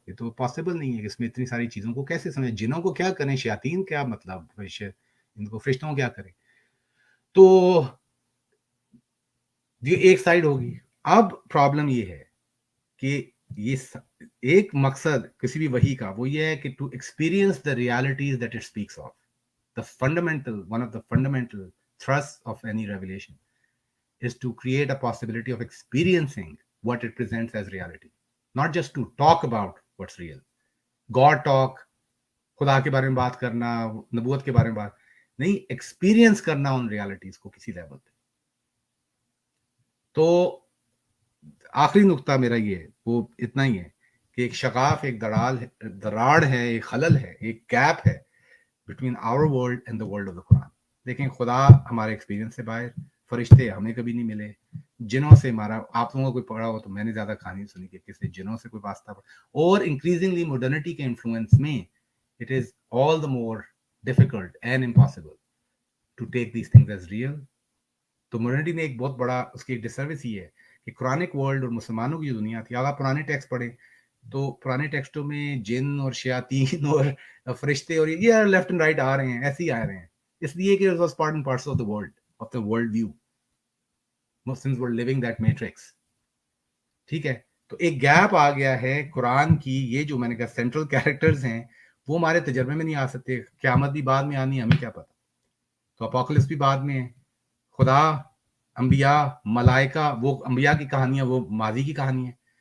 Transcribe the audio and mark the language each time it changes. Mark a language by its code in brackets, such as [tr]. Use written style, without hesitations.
[ur] یہ تو پاسبل نہیں ہے کہ اس میں اتنی ساری چیزوں کو کیسے سمجھیں. جنوں کو کیا کریں, شیاطین کیا مطلب, ان کو فرشتوں کیا کریں. تو یہ ایک سائڈ ہوگی. اب پرابلم یہ ہے کہ یہ ایک مقصد کسی بھی وحی کا وہ یہ ہے کہ [en] To experience the realities that it speaks of. The fundamental, one of the fundamental thrust of any revelation is to create a possibility of experiencing what it presents as reality, not just to talk about what's real. [ur] God talk, خدا کے بارے میں بات کرنا, نبوت کے بارے میں بات نہیں, ایکسپیرینس کرنا ان ریالٹیز کو کسی لیول پہ. تو آخری نقطہ میرا یہ ہے, وہ اتنا ہی ہے کہ ایک شغاف، ایک دراڑ ہے، ایک خلل ہے، ایک گیپ ہے [en] Between our world and the world of the Quran. [ur] دیکھیں خدا ہمارے ایکسپیرینس سے باہر، فرشتے ہمیں کبھی نہیں ملے، جنوں سے ہمارا، آپ لوگوں کو کوئی پڑھا ہو تو میں نے زیادہ کہانی سنی کہ کسی جنوں سے کوئی واسطہ پڑا. [en] اور increasingly modernity کے influence میں it is all the more difficult and impossible to take these things as real. [ur] تو ماڈرنٹی نے ایک بہت بڑا اس کی ڈس سروس یہ ہے کہ قرآنک ورلڈ اور مسلمانوں کی جو دنیا تھی، اگر پرانے ٹیکسٹ پڑھیں تو پرانے ٹیکسٹوں میں جن اور شیاطین اور فرشتے اور یہ لیفٹ اینڈ رائٹ آ رہے ہیں، ایسے ہی آ رہے ہیں، اس لیے کہ [en] it was part and parcel of the world, of the world view. Muslims were living that matrix. [ur] ٹھیک ہے، تو ایک گیپ آ گیا ہے قرآن کی. یہ جو میں نے کہا سینٹرل کیریکٹرز ہیں وہ ہمارے تجربے میں نہیں آ سکتے. قیامت بھی بعد میں آنی ہے، ہمیں کیا پتا. تو اپوکلپس بھی بعد میں ہے. خدا، انبیاء، ملائکہ، وہ انبیاء کی کہانیاں وہ ماضی کی کہانی ہے.